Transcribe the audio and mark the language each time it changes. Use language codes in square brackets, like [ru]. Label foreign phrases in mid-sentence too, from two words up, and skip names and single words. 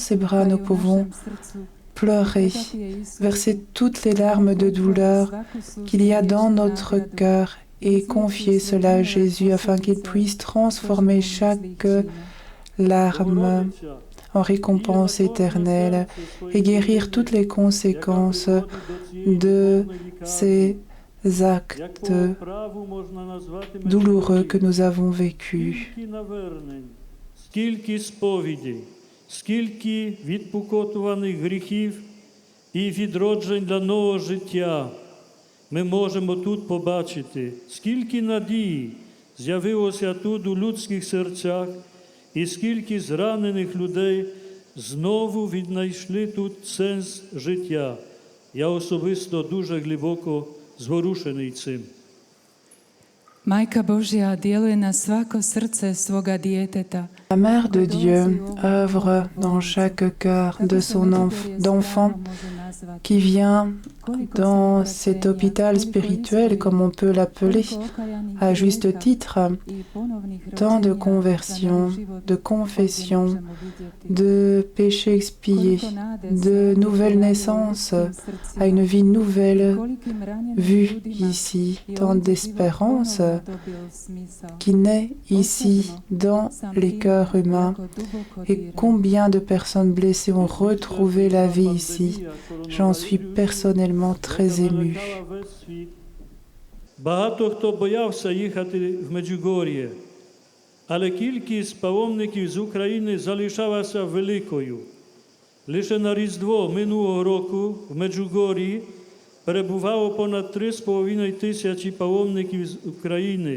[fr] ses bras nous pouvons pleurer, verser toutes les larmes de douleur qu'il y a dans notre cœur et confier cela à Jésus afin qu'il puisse transformer chaque larme en récompense éternelle et guérir toutes les conséquences de ces actes douloureux que nous avons vécus. [uk] Скільки відпокутуваних гріхів і відроджень для нового життя ми можемо тут побачити, скільки надії з'явилося тут у людських серцях, і скільки зранених людей знову віднайшли тут сенс життя. Я особисто дуже глибоко зворушений цим. [hr] Majka Božja djeluje na svako srce svoga djeteta. [fr] La Mère de Dieu œuvre dans chaque cœur de son d'enfant qui vient dans cet hôpital spirituel, comme on peut l'appeler, à juste titre, tant de conversions, de confessions, de péchés expiés, de nouvelles naissances à une vie nouvelle vue ici, tant d'espérance qui naît ici dans les cœurs humains et combien de personnes blessées ont retrouvé la vie ici. J'en suis personnellement très ému. [uk] Багато хто боявся їхати в Меджугор'є, але кількість паломників з України залишалася великою. Лише на Різдво минулого року в Меджугор'ї перебувало понад 3,5 тисячі паломників з України.